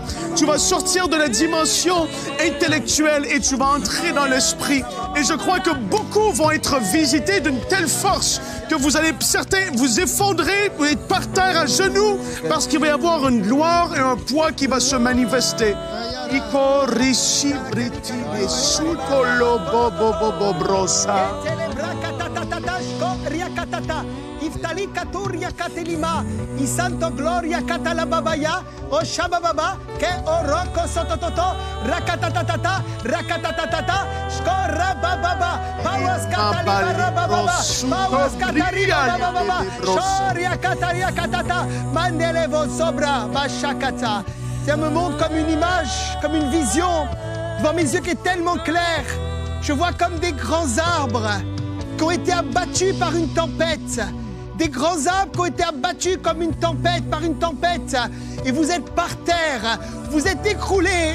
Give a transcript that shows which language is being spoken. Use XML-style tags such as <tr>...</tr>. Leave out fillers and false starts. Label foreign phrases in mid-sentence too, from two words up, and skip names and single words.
<fr>Tu vas sortir de la dimension intellectuelle et tu vas entrer dans l'Esprit. Et je crois que beaucoup vont être visités d'une telle force que vous allez, certains, vous effondrer, vous être par terre à genoux, parce qu'il va y avoir une gloire et un poids qui va se manifester. Iftali katuria katelima, isanto gloria katalababaya, o shabababa, ke oroko sotototo, rakatatata, rakatatata, skora bababa, pawas katalibara bababa, pawas katariba bababa, shoria kataria katata, mandelevo sobra, bashakata. Ça me montre comme une image, comme une vision, devant mes yeux qui est tellement claire. Je vois comme des grands arbres qui ont été abattus par une tempête. Des grands arbres qui ont été abattus comme une tempête, par une tempête. Et vous êtes par terre, vous êtes écroulés.</fr>